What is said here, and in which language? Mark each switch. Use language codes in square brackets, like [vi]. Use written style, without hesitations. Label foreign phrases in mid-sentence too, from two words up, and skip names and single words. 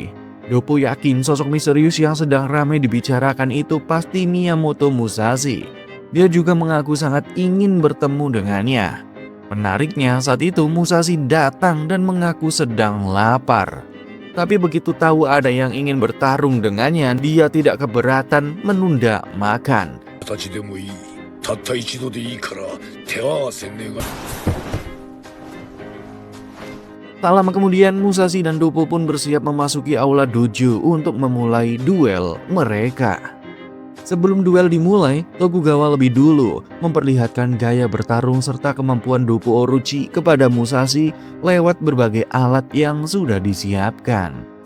[id] Doppo yakin sosok misterius yang sedang ramai dibicarakan itu pasti Miyamoto Musashi. Dia juga mengaku sangat ingin bertemu dengannya. Menariknya, saat itu Musashi datang dan mengaku sedang lapar. Tapi begitu tahu ada yang ingin bertarung dengannya, dia tidak keberatan menunda makan. [ja] 形でもいいたった一度でいいから手合わせ願う [id] Tak lama kemudian, Musashi dan Doppo pun bersiap memasuki aula dojo untuk memulai duel mereka. Sebelum duel dimulai, Tokugawa lebih dulu memperlihatkan gaya bertarung serta kemampuan Doppo Orochi kepada Musashi lewat berbagai alat yang sudah disiapkan.